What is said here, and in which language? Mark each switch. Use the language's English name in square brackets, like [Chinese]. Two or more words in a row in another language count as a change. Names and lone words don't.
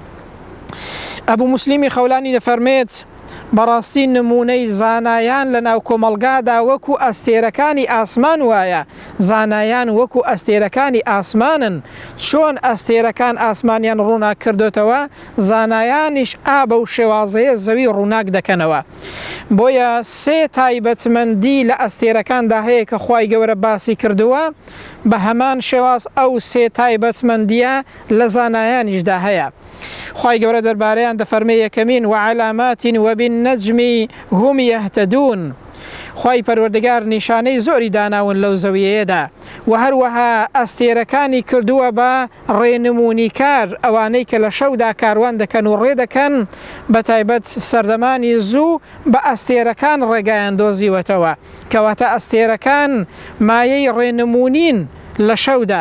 [Central Kurdish] ئەبوو موسلیمی خەولانی دەفەرمێت بەڕاستی نمونەی زانایان لە ناو کۆمەلگادا وەکو ئەستێرەکانی ئاسمان وایە زانایان وەکو ئەستێرەکانی ئاسمانن چۆن ئەستێرەکان ئاسمانیان ڕووناک کردوتەوە زانایانیش ئابە و شێوازەیە زەوی ڕووناک دەکەنەوە بۆیە سێ تایبەتمەندی لە ئەستێرەکاندا هەیە کە خوای گەورە باسی کردووە بە هەمان شێواز ئەو سێ تایبەتمەندیە لە زانایانیشدا هەیە خوای گەورە دەربارەیان دەفەرمێ یەکەمین [Arabic] وعلامات وبالنجم هم يهتدون [Central Kurdish] خوای پەروەردگار نیشانەی زۆری داناون لەو زەویەیەدا و هەروەها ئەستێرەکانی کردووە بە ڕێنمونیکار ئەوانەی کە لە شەودا کاروان دەکەن و ڕێ دەکەن بە تایبەت سەردەمانی زوو بە ئەستێرەکان ڕێگایان دۆزیوەتەوە کەواتە ئەستێرەکان مایەی ڕێنمونین لە شەودا